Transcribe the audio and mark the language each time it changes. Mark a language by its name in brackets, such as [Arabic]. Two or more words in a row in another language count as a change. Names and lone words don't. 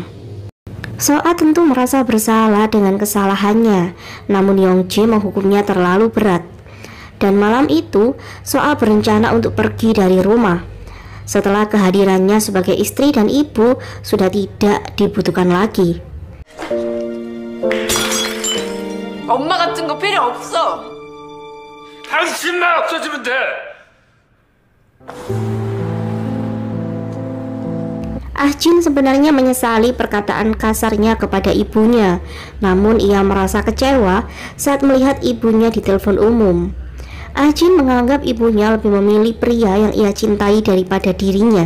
[Indonesian] Soa tentu merasa bersalah dengan kesalahannya, namun Yongji menghukumnya terlalu berat. Dan malam itu, Soa berencana untuk pergi dari rumah. Setelah kehadirannya sebagai istri dan ibu sudah tidak dibutuhkan lagi. [Korean] 엄마 같은 거 필요 없어. 당신만 없어지면 돼. [Indonesian] Ah-jin sebenarnya menyesali perkataan kasarnya kepada ibunya, namun ia merasa kecewa saat melihat ibunya di telepon umum. Ah-jin menganggap ibunya lebih memilih pria yang ia cintai daripada dirinya.